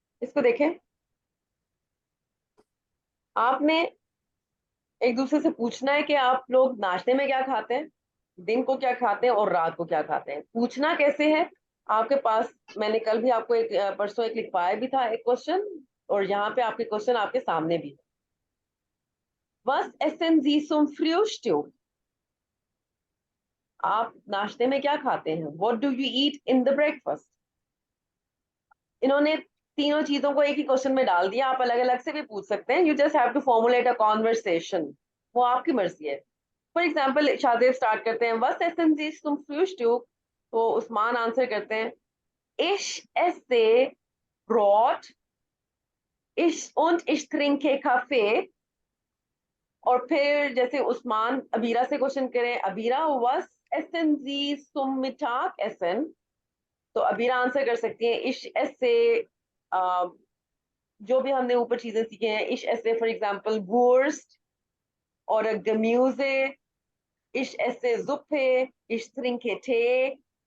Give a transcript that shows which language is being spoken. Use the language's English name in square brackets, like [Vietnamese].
[Hindi] इसको देखें, आपने एक दूसरे से पूछना है कि आप लोग नाश्ते में क्या खाते हैं, दिन को क्या खाते हैं और रात को क्या खाते हैं। पूछना कैसे है आपके पास, मैंने कल भी आपको एक परसों एक लिखवाया भी था एक क्वेश्चन, और यहाँ पे आपके क्वेश्चन आपके सामने भी। [German] Was essen Sie zum Frühstück? [Hindi] आप नाश्ते में क्या खाते हैं? [English] What do you eat in the breakfast? [Hindi] इन्होंने तीनों चीजों को एक ही क्वेश्चन में डाल दिया। आप अलग अलग से भी पूछ सकते हैं, [English] you just have to formulate a conversation, [Hindi] वो आपकी मर्जी है। फॉर एग्जाम्पल शादेब स्टार्ट करते हैं, [German] was essen Sie zum Frühstück? [Hindi] तो उस्मान आंसर करते हैं, [German] Ich esse Brot, ich trinke Kaffee। [Hindi] और फिर जैसे उस्मान अबीरा से क्वेश्चन करें, Abira [German] was essen Sie zum Mittagessen? [Hindi] तो अबीरा आंसर कर सकती है ich esse, जो भी हमने ऊपर चीजें सीखे हैं, ich esse for example Wurst और Gemüse, [German] ich esse Suppe, ich trinke Tee।